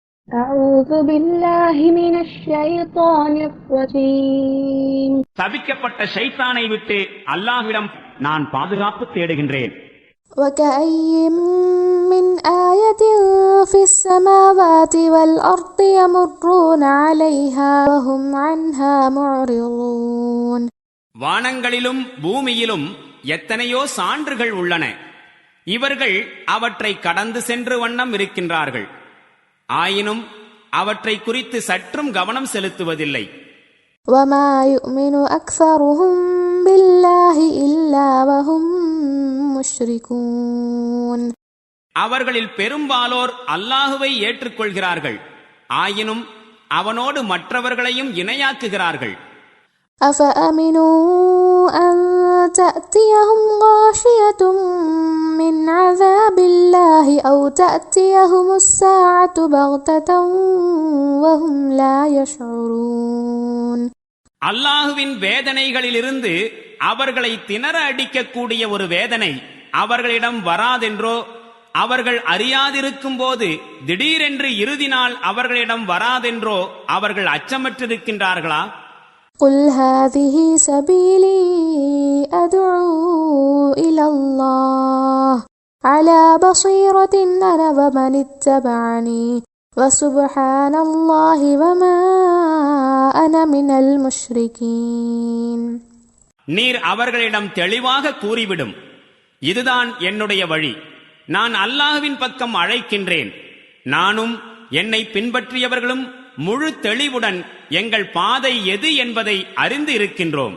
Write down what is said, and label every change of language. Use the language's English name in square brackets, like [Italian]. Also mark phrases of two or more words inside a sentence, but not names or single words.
[Arabic] أعوذ بالله من الشيطان الرجيم. [Tamil] சபிக்கப்பட்ட ஷைத்தானை விட்டு அல்லாஹ்விடம் நான் பாதுகாப்பு தேடுகின்றேன். [Arabic] وكأي من آية في السماوات والأرض يمرون عليها وهم عنها معرضون. [Tamil] வானங்களிலும் பூமியிலும் எத்தனையோ சான்றுகள் உள்ளன. இவர்கள் அவற்றை கடந்து சென்று வண்ணம் இருக்கின்றார்கள். ஆயினும் அவற்றை குறித்து சற்றும் கவனம் செலுத்துவதில்லை. [Arabic] وما يؤمن أكثرهم بالله إلا وهم مشركون. [Tamil] அவர்களில் பெரும்பாலோர் அல்லாஹுவை ஏற்றுக்கொள்கிறார்கள். ஆயினும் அவனோடு மற்றவர்களையும் இணையாக்குகிறார்கள். [Arabic] أفأمنوا أن تأتيهم غاشية من عذاب الله أو تأتيهم الساعة بغتة وهم لا يشعرون. [Tamil] அல்லாஹுவின் வேதனைகளிலிருந்து அவர்களை திணற அடிக்கக்கூடிய ஒரு வேதனை அவர்களிடம் வராதென்றோ, அவர்கள் அறியாதிருக்கும் போது திடீரென்று இறுதி நாள் அவர்களிடம் வராதென்றோ அவர்கள் அச்சமற்றிருக்கின்றார்களா? [Arabic] قل هذه سبيلي أدعو إلى الله على بصيرة أنا ومن اتبعني وسبحان الله وما أنا من المشركين. [Tamil] நீர் அவர்களிடம் தெளிவாக கூறிவிடும், இதுதான் என்னுடைய வழி, நான் அல்லாஹ்வின் பக்கம் அழைக்கின்றேன், நானும் என்னை பின்பற்றியவர்களும் முழு தெளிவுடன் எங்கள் பாதை எது என்பதை அறிந்து இருக்கின்றோம்.